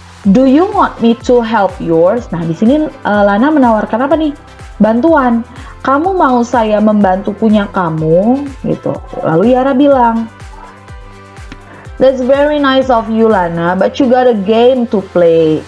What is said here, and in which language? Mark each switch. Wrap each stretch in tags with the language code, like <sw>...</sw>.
<en>Do you want me to help yours?</en> <id>Nah, di sini Lana menawarkan apa nih? Bantuan. Kamu mau saya membantu punya kamu? Gitu. Lalu Yara bilang,</id> <en>"That's very nice of you, Lana, but you got a game to play."</en>